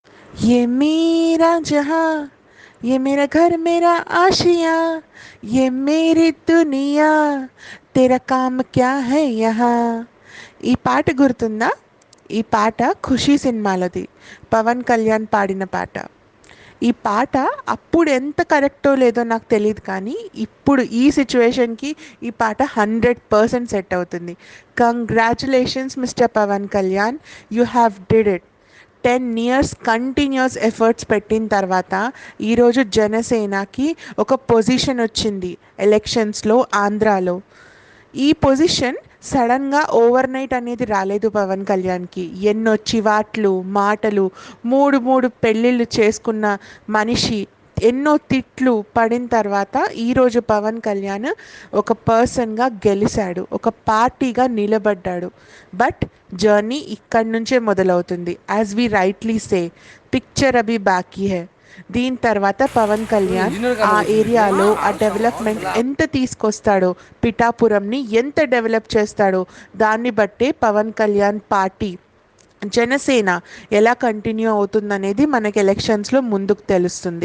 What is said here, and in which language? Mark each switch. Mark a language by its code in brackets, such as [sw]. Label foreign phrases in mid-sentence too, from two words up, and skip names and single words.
[hi] ये मेरा जहां, ये मेरा घर मेरा आशिया, ये मेरी दुनिया, तेरा काम क्या है यहाँ. [te] ఈ పాట గుర్తుందా? ఈ పాట ఖుషీ సినిమాలది. పవన్ కళ్యాణ్ పాడిన పాట. ఈ పాట అప్పుడు ఎంత కరెక్టో లేదో నాకు తెలియదు, కానీ ఇప్పుడు ఈ సిచ్యువేషన్కి ఈ పాట 100% సెట్ అవుతుంది. [en] congratulations Mister Pawan Kalyan, you have did it. [te] 10 [en] years continuous efforts [te] పెట్టిన తర్వాత ఈరోజు జనసేనకి ఒక పొజిషన్ వచ్చింది ఎలక్షన్స్లో ఆంధ్రాలో. ఈ పొజిషన్ సడన్గా [en] over night [te] అనేది రాలేదు పవన్ కళ్యాణ్కి. ఎన్నో చివాట్లు మాటలు, మూడు మూడు పెళ్ళిళ్ళు చేసుకున్న మనిషి, ఎన్నో తిట్లు పడిన తర్వాత ఈరోజు పవన్ కళ్యాణ్ ఒక పర్సన్గా గెలిచాడు, ఒక పార్టీగా నిలబడ్డాడు. [en] but journey [te] ఇక్కడి నుంచే మొదలవుతుంది. [en] as we rightly say, [hi] पिक्चर अभी बाकी है. [te] దీని తర్వాత పవన్ కళ్యాణ్ ఆ ఏరియాలో ఆ డెవలప్మెంట్ ఎంత తీసుకొస్తాడో, పిఠాపురంని ఎంత డెవలప్ చేస్తాడో దాన్ని బట్టే పవన్ కళ్యాణ్ పార్టీ జనసేన ఎలా కంటిన్యూ అవుతుందనేది మనకి ఎలక్షన్స్లో ముందుకు తెలుస్తుంది.